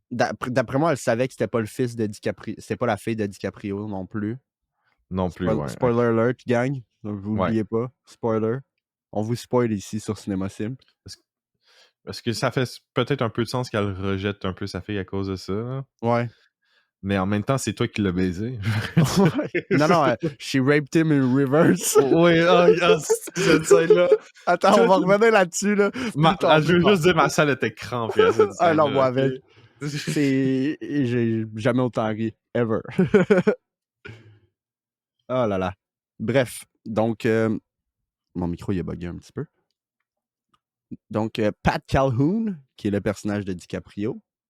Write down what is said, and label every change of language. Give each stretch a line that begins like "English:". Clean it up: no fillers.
French: D'après moi, elle savait que c'était pas le fils de DiCaprio. C'était pas la fille de DiCaprio non plus. Non plus, ouais.
English: Spoiler alert, gang.
French: Vous n'oubliez pas. Spoiler. On vous spoil ici sur Cinéma Sim. Parce que ça fait peut-être un peu de sens qu'elle rejette un peu sa fille à cause de ça. Hein. Ouais. Mais en même temps, c'est toi qui l'as baisé.
English: Non, she raped him in reverse.
French: Oui, cette scène-là. Attends, on va revenir là-dessus. Là. Je veux juste dire, ma salle était crampée à cette scène. Non, moi avec. J'ai jamais autant ri. Ever. Oh là là. Bref. Donc, mon micro, il a bugué un petit peu. Donc, Pat Calhoun, qui est le personnage de DiCaprio,